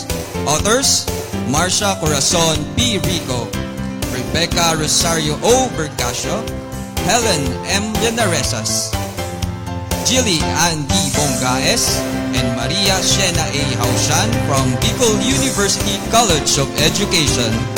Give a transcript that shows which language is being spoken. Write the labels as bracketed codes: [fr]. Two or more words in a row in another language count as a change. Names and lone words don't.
[en] Authors, Marcia Corazon P. Rico, Rebecca Rosario O. Burcasio, Helen M. Lenaresas, Jilly Ann D. Bongaes, and Maria Shena A. Haushan from Bicol University College of Education.